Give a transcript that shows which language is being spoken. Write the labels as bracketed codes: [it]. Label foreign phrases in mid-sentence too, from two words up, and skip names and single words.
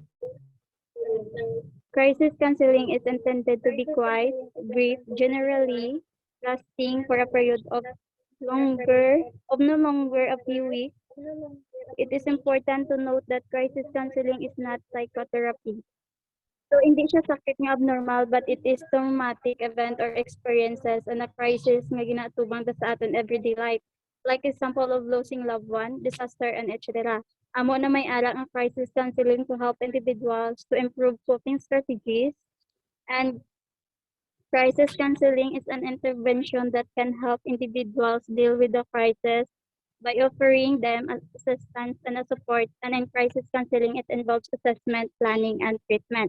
[en] Crisis counseling is intended to be quite brief, generally lasting for a period of no longer a few weeks. It is important to note that crisis counseling is not psychotherapy. So, [hil] hindi siya sakit nga abnormal, [en] but it is traumatic event or experiences and a crisis [hil] nga ginatubang sa aton [en] everyday life. Like example of losing loved one, disaster, and etc. [hil] Amo na may ara ang [en] crisis counseling to help individuals to improve coping strategies. And crisis counseling is an intervention that can help individuals deal with the crisis by offering them assistance and a support. And in crisis counseling, it involves assessment, planning, and treatment.